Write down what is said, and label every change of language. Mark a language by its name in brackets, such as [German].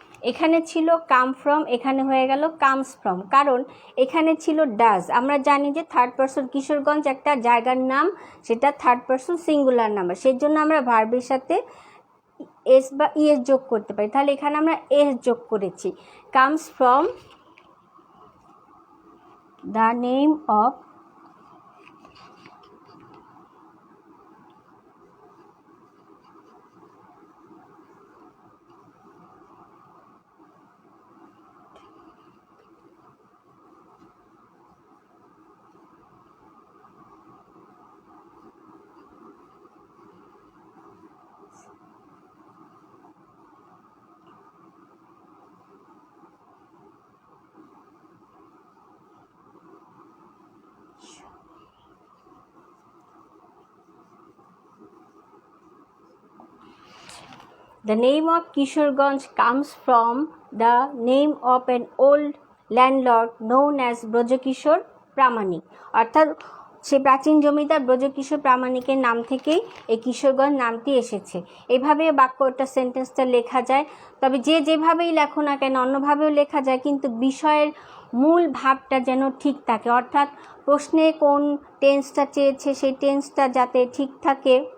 [Bangla] এখানে ছিল come from, এখানে হয়ে গেল কামস ফ্রম, কারণ এখানে ছিল ডাজ। আমরা জানি যে থার্ড পারসন, কিশোরগঞ্জ একটা জায়গার নাম, সেটা থার্ড পারসন সিঙ্গুলার নাম্বার, সেই জন্য আমরা ভার্বের সাথে এস বা ইএস যোগ করতে পারি। তাহলে এখানে আমরা এস যোগ করেছি, [English] Comes from the name of The name of Kishoreganj comes from the name of an old landlord known as Brajakishore Pramanik. [Bangla] অর্থাৎ সে প্রাচীন জমিদার ব্রজকিশোর প্রামাণিকের নাম থেকেই এই কিশোরগঞ্জ নামটি এসেছে। এভাবে বাক্যটা সেন্টেন্সটা লেখা যায়। তবে যে যেভাবেই লেখো না কেন, অন্যভাবেও লেখা যায়, কিন্তু বিষয়ের মূল ভাবটা যেন ঠিক থাকে। অর্থাৎ প্রশ্নে কোন টেন্সটা চেয়েছে সেই টেন্সটা যাতে ঠিক থাকে।